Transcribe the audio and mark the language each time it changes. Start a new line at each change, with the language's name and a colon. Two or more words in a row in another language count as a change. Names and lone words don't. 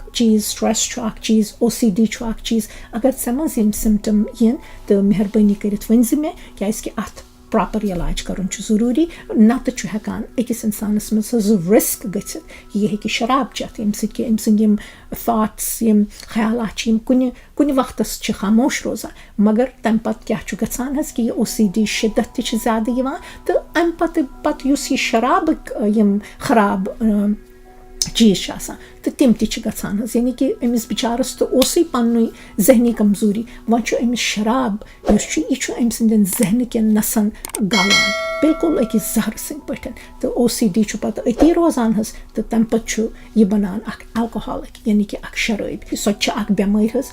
Kashmiri: چیٖز سٹرٛٮ۪س چھُ اکھ چیٖز OCD چھُ اکھ چیٖز اگر ژےٚ منٛز یِم سِمٹَم یِن تہٕ مہربٲنی کٔرِتھ ؤنۍ زِ مےٚ کیٛازِکہِ اَتھ پراپر علاج کَرُن چھُ ضروٗری نَتہٕ چھُ ہٮ۪کان أکِس اِنسانَس منٛز حظ رِسک گٔژھِتھ کہِ یہِ ہیٚکہِ شراب چٮ۪تھ ییٚمہِ سۭتۍ کہِ أمۍ سٕنٛدۍ یِم تھاٹٕس یِم خیالات چھِ یِم کُنہِ وقتَس چھِ خاموش روزان مگر تَمہِ پَتہٕ کیٛاہ چھُ گژھان حظ کہِ یہِ OCD شِدت تہِ چھِ زیادٕ یِوان تہٕ اَمہِ پَتہٕ یُس یہِ شرابٕکۍ یِم خراب چیٖز چھِ آسان تہٕ تِم تہِ چھِ گژھان حظ یعنی کہِ أمِس بِچارَس تہٕ اوسُے پَننُے ذہنی کمزوٗری وۄنۍ چھُ أمِس شراب یُس چھُ یہِ چھُ أمۍ سٕنٛدٮ۪ن ذہنہٕ کٮ۪ن نَسَن گالان بِلکُل أکِس زہرٕ سٕنٛدۍ پٲٹھۍ تہٕ OCD چھُ پَتہٕ أتی روزان حظ تہٕ تَمہِ پَتہٕ چھُ یہِ بَنان اکھ ایلکوہالِک یعنی کہِ اکھ شرٲبۍ سۄ تہِ چھِ اکھ بٮ۪مٲرۍ حظ